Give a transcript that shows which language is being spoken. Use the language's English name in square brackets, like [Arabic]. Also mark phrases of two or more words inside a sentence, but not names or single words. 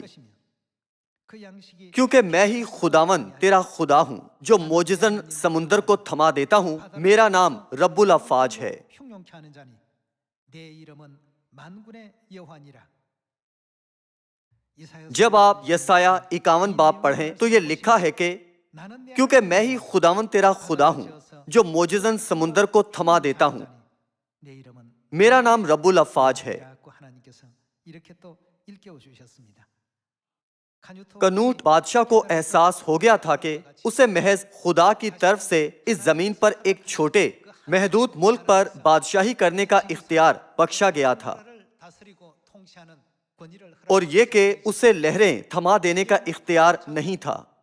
[Korean] 것이며 그 양식이 [Urdu] کیونکہ میں ہی خداوند تیرا خدا ہوں جو موجزن سمندر کو تھما دیتا ہوں. میرا نام ربّ الافواج ہے. [Korean] 흉용케 하는 자니 내 이름은 만군의 여호와니라. 이사야 [Urdu] جب آپ یسعیاہ 51 باب پڑھیں تو یہ لکھا ہے کہ [Korean] 나는 내 [Urdu] کیونکہ میں ہی خداوند تیرا خدا ہوں جو موجزن سمندر کو تھما دیتا ہوں. [Korean] 내 이름은 [Urdu] میرا نام ربّ الافواج ہے. [Korean] 라고 하나님께서 이렇게 또 일깨워 주셨습니다. [Urdu] کنوٹ بادشاہ کو احساس ہو گیا تھا کہ اسے محض خدا کی طرف سے اس زمین پر ایک چھوٹے محدود ملک پر بادشاہی کرنے کا اختیار بخشا گیا تھا، اور یہ کہ اسے لہریں تھما دینے کا اختیار نہیں تھا۔